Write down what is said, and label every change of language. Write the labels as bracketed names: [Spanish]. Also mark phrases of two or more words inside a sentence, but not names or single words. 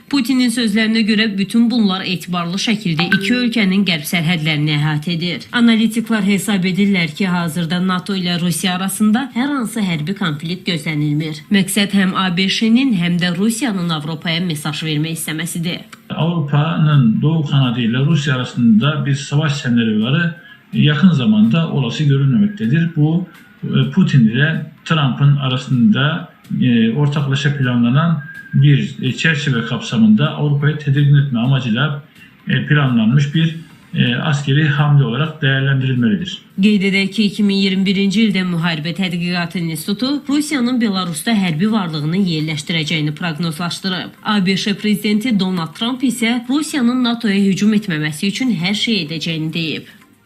[Azerbaijani] Putinin sözlərinə görə bütün bunlar etibarlı şəkildə iki ölkənin qərb sərhədlərini əhatə edir. Analitiklər hesab edirlər ki, hazırda NATO ilə Rusiya arasında hər hansı hərbi konflikt gözlənilmir. Məqsəd həm ABŞ-nin, həm də Rusiyanın Avropaya mesaj vermək istəməsidir. [Turkish] Avrupa'nın doğu kanadı ile Rusya arasında bir savaş senaryoları yakın zamanda olası görülmemektedir. Bu Putin ile Trump'ın arasında ortaklaşa planlanan bir çerçeve kapsamında Avrupa'yı tedirgin etme amacıyla planlanmış bir askeri hamle olarak değerlendirilmelidir. [Azerbaijani] Qeyd edək ki, 2021-ci ildə Müharibə Tədqiqatı İnstitutu Rusiyanın Belarusda hərbi varlığını yerləşdirəcəyini proqnozlaşdırıb. ABŞ prezidenti Donald Trump isə Rusiyanın NATOya hücum etməməsi üçün hər şey edəcəyini deyib.